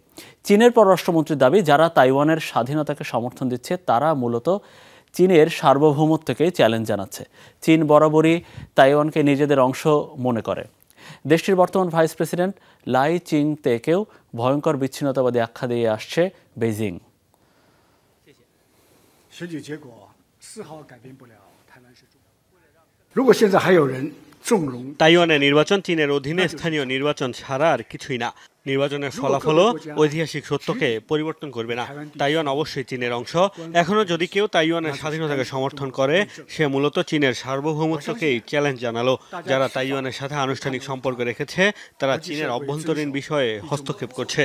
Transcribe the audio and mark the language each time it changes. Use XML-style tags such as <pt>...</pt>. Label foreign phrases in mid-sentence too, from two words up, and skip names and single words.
<bn>চীনের পররাষ্ট্রমন্ত্রীর দাবি, যারা তাইওয়ানের স্বাধীনতাকে সমর্থন দিচ্ছে তারা মূলত চীনের সার্বভৌমত্বকে চ্যালেঞ্জ জানাচ্ছে। চীন বরাবরই তাইওয়ানকে নিজেদের অংশ মনে করে। দেশটির বর্তমান ভাইস প্রেসিডেন্ট লাই চিং-তেকেও ভয়ঙ্কর বিচ্ছিন্নতাবাদী আখ্যা দিয়ে আসছে বেইজিং।</bn> <zh>选举结果丝毫改变不了台湾是中国。如果现在还有人纵容</zh> <bn>তাইওয়ানে নির্বাচন চীনের অধীনে স্থানীয় নির্বাচন ছাড়া আর কিছুই না। নির্বাচনের ফলাফলও ঐতিহাসিক সত্যকে পরিবর্তন করবে না। তাইওয়ান অবশ্যই চীনের অংশ। এখনো যদি কেউ তাইওয়ানের স্বাধীনতাকে সমর্থন করে, সে মূলত চীনের সার্বভৌমত্বকেই চ্যালেঞ্জ জানালো। যারা তাইওয়ানের সাথে আনুষ্ঠানিক সম্পর্ক রেখেছে, তারা চীনের অভ্যন্তরীণ বিষয়ে হস্তক্ষেপ করছে।</bn>